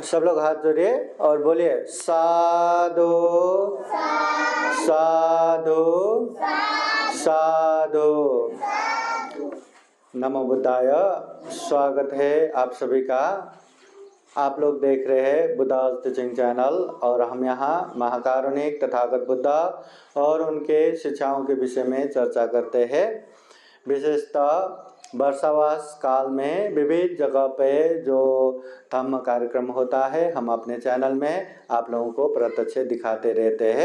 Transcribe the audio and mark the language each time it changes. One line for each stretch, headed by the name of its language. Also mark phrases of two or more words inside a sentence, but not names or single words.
Hindi: सब लोग हाथ जोड़िए और बोलिए साधु साधु साधु।
Sanskrit: नमो बुद्धाय।
Hindi: स्वागत है आप सभी का। आप लोग देख रहे हैं बुद्धा टीचिंग चैनल और हम यहाँ महाकारुणिक तथागत बुद्धा और उनके शिक्षाओं के विषय में चर्चा करते हैं। विशेषतः वर्षावास काल में विविध जगह पे जो धम्म कार्यक्रम होता है हम अपने चैनल में आप लोगों को प्रत्यक्ष दिखाते रहते हैं।